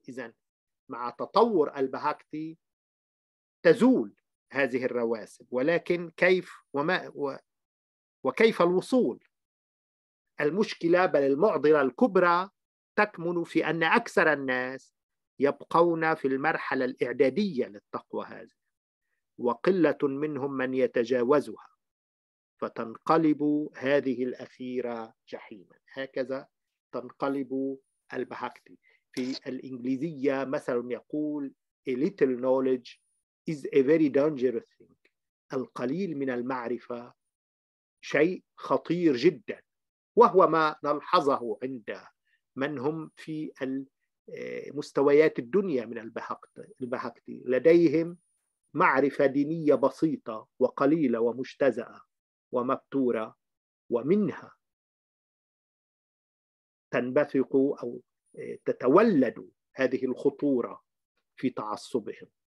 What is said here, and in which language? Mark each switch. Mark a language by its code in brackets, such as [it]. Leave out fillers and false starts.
[ar] إذن مع تطور البهكتي تزول هذه الرواسب، ولكن كيف وكيف الوصول؟ المشكلة بل المعضلة الكبرى تكمن في أن أكثر الناس يبقون في المرحلة الإعدادية للتقوى هذه، وقلة منهم من يتجاوزها، فتنقلب هذه الأخيرة جحيما. هكذا تنقلب البهكتي. في الإنجليزية مثل يقول: [en] A little knowledge is a very dangerous thing. [ar] القليل من المعرفة شيء خطير جدا، وهو ما نلحظه عند من هم في مستويات الدنيا من البهكتي. لديهم معرفة دينية بسيطة وقليلة ومجتزأة ومبتورة، ومنها تنبثق أو تتولد هذه الخطورة في تعصبهم.